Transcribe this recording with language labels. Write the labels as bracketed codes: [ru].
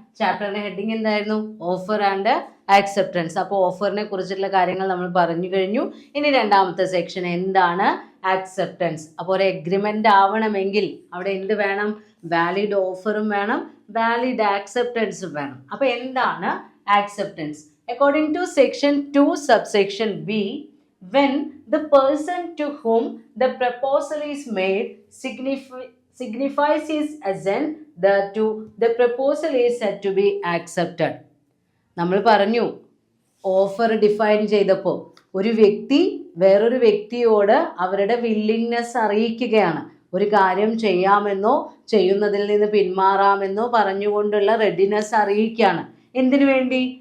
[ml] ചാപ്റ്ററിന്റെ heading എന്തായിരുന്നു? Offer and acceptance. അപ്പോൾ ഓഫറിനെ കുറിച്ചുള്ള കാര്യങ്ങൾ നമ്മൾ പറഞ്ഞു കഴിഞ്ഞു. ഇനി രണ്ടാമത്തെ സെക്ഷൻ എന്താണ്? ആക്സെപ്റ്റൻസ്. അപ്പോൾ ഒരു എഗ്രിമെന്റ് ആവണമെങ്കിൽ അവിടെ എന്ത് വേണം? വാലിഡ് ഓഫറും വേണം, വാലിഡ് ആക്സെപ്റ്റൻസും വേണം. അപ്പോൾ എന്താണ് acceptance? [en] According to section 2 subsection B, when the person to whom the proposal is made signifies his assent thereto, the proposal is said to be accepted. [ml] നമ്മൾ പറഞ്ഞു ഓഫർ ഡിഫൈൻ ചെയ്തപ്പോൾ ഒരു വ്യക്തി വേറൊരു വ്യക്തിയോട് അവരുടെ വില്ലിങ്നെസ് അറിയിക്കുകയാണ്. ഒരു കാര്യം ചെയ്യാമെന്നോ ചെയ്യുന്നതിൽ നിന്ന് പിന്മാറാമെന്നോ പറഞ്ഞുകൊണ്ടുള്ള റെഡിനെസ് അറിയിക്കുകയാണ്. എന്തിനു വേണ്ടി?